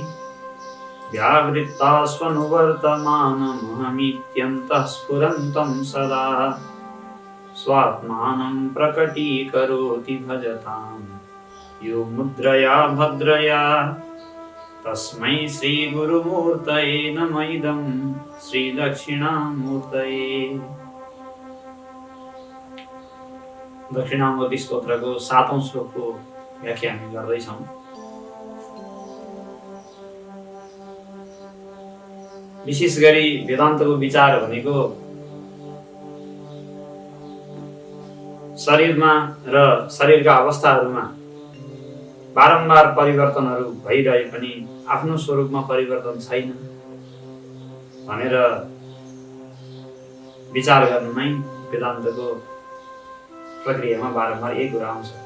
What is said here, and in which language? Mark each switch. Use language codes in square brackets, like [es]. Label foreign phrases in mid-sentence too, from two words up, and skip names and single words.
[sa] व्यावृत्तास्वनुवर्तमानमहमित्यन्तः स्फुरन्तं सदा स्वात्मानं प्रकटीकरोति भजतां यो मुद्रया भद्रया तस्मै श्रीगुरुमूर्तये नमः इदं श्रीदक्षिणामूर्तये। [ne] दक्षिणामूर्ति स्तोत्रको 7औं श्लोकको व्याख्या हामी गर्दैछौँ। विशेष गरी वेदान्तको विचार भनेको शरीरमा र शरीरका अवस्थाहरूमा बारम्बार परिवर्तनहरू भइरहे पनि आफ्नो स्वरूपमा परिवर्तन छैन भनेर विचार गर्नु नै वेदान्तको प्रक्रियामा बारम्बार एक कुरा आउँछ।